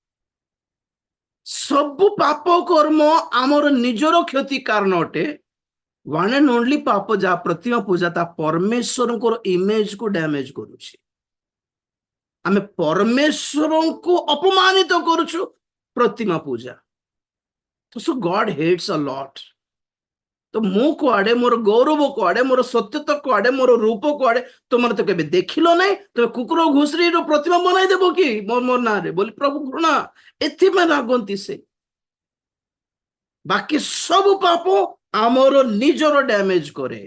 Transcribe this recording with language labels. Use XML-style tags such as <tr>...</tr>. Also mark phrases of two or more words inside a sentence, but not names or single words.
<or>ସବୁ ପାପ କର୍ମ ଆମର ନିଜର କ୍ଷତି କାରଣ ଅଟେ।</or> <en>one and only</en> <or>ପାପ ଯାହା ପ୍ରତିମା ପୂଜା, ତା ପରମେଶ୍ୱରଙ୍କର ଇମେଜକୁ ଡ୍ୟାମେଜ କରୁଛି। ଆମେ ପରମେଶ୍ୱରଙ୍କୁ ଅପମାନିତ କରୁଛୁ ପ୍ରତିମା ପୂଜା।</or> <en>So God hates a lot.</en> <or>ତ ମୁଁ କୁଆଡେ, ମୋର ଗୌରବ କୁଆଡେ, ମୋର ସତ୍ୟତା କୁଆଡେ, ମୋର ରୂପ କୁଆଡେ? ତୁମର ତ କେବେ ଦେଖିଲ ନାହିଁ, ତମେ କୁକୁର ଘୁଷୁରୀର ପ୍ରତିମା ବନାଇଦେବ କି ମୋର ନାଁରେ ବୋଲି ପ୍ରଭୁ ଘୃଣା। ଏଥିପାଇଁ ରାଗନ୍ତି ସେ। ବାକି ସବୁ ପାପ ଆମର ନିଜର ଡ୍ୟାମେଜ କରେ।</or>